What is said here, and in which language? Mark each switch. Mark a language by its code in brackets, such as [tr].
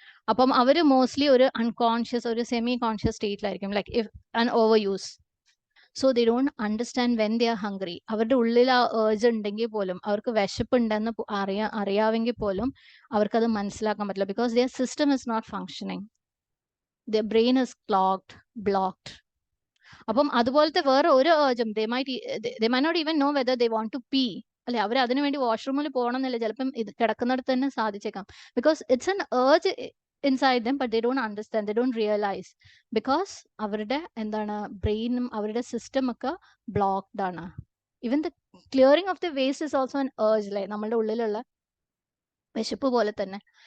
[ml] അപ്പം അവർ മോസ്റ്റ്ലി ഒരു അൺകോൺഷ്യസ്, ഒരു semi conscious സ്റ്റേറ്റിലായിരിക്കും, [en] Like if an over use. So they don't understand when they are hungry. [ml] അവരുടെ ഉള്ളിൽ ആ ഏർജ് ഉണ്ടെങ്കിൽ പോലും, അവർക്ക് വിശപ്പുണ്ടെന്ന് അറിയാമെങ്കിൽ പോലും അവർക്കത് മനസ്സിലാക്കാൻ പറ്റില്ല. [en] Because their system is not functioning. Their brain is clogged, blocked. [ml] അപ്പം അതുപോലത്തെ വേറെ ഒരു ഏർജും [en] they might not even know whether they want to pee അല്ലെ? [ml] അവർ അതിനു വേണ്ടി വാഷ്റൂമിൽ പോകണമെന്നില്ല, ചിലപ്പം ഇത് കിടക്കുന്നിടത്ത് തന്നെ സാധിച്ചേക്കാം. [en] Because it's an urge inside them, but they don't understand, they don't realize. [ml] Because അവരുടെ ബ്രെയിനും അവരുടെ സിസ്റ്റം ഒക്കെ ബ്ലോക്ക്ഡ് ആണ്. [en] Even the clearing of the waste is also an urge അല്ലേ? [ml] നമ്മളുടെ ഉള്ളിലുള്ള വിശപ്പ് പോലെ തന്നെ.